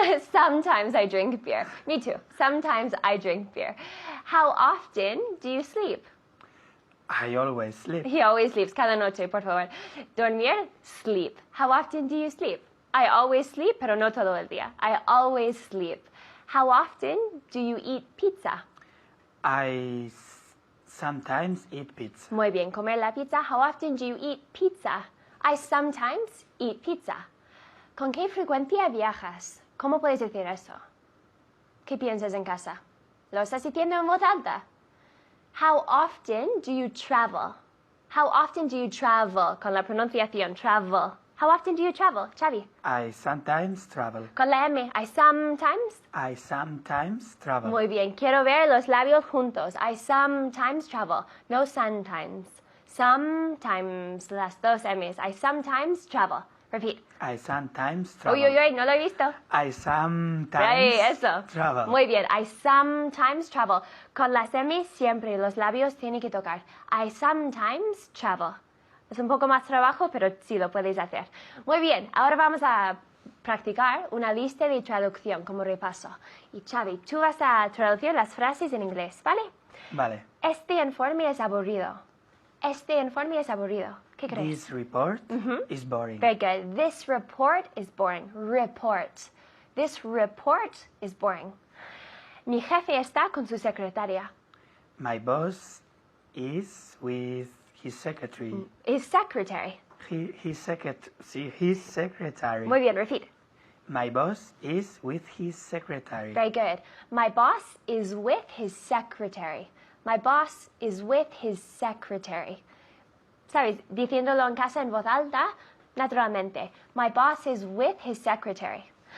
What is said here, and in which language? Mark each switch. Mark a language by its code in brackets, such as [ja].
[en] Sometimes I drink beer. Me too. Sometimes I drink beer. How often do you sleep? I always sleep. He always sleeps. [es] Cada noche, por favor. Dormir, sleep. [en] How often do you sleep? I always sleep, [es] pero no todo el día. [en] I always sleep. How often do you eat pizza? I sometimes eat pizza. [es] Muy bien, comer la pizza. [en] How often do you eat pizza? I sometimes eat pizza. [es] ¿Con qué frecuencia viajas? ¿Cómo puedes decir eso? ¿Qué piensas en casa? ¿Lo estás diciendo en voz alta? [en] How often do you travel? How often do you travel? [es] Con la pronunciación, [en] travel. How often do you travel, Xavi? I sometimes travel. [es] Con la M, [en] I sometimes. I sometimes travel. [es] Muy bien, quiero ver los labios juntos. [en] I sometimes travel, no sometimes. Sometimes, [es] las dos [en] M's. I sometimes travel. Repeat. I sometimes travel. [es] Uy, uy, uy, no lo he visto. [en] I sometimes [es] Ahí, eso. [en] travel. [es] Muy bien, [en] I sometimes travel. [es] Con las M's siempre los labios tienen que tocar. [en] I sometimes travel. [es] Es un poco más trabajo, pero sí lo podéis hacer. Muy bien, ahora vamos a practicar una lista de traducción como repaso. Y Xavi, tú vas a traducir las frases en inglés, ¿vale? Vale. Este informe es aburrido. Este informe es aburrido. ¿Qué crees? [en] This report is boring. Very good. This report is boring. Report. This report is boring. [es] Mi jefe está con su secretaria. [en] My boss is with his secretary. His secretary. His secretary. [es] Muy bien, repeat. [en] My boss is with his secretary. Very good. My boss is with his secretary. My boss is with his secretary. [es] ¿Sabes? Diciéndolo en casa en voz alta, naturalmente. [en] My boss is with his secretary.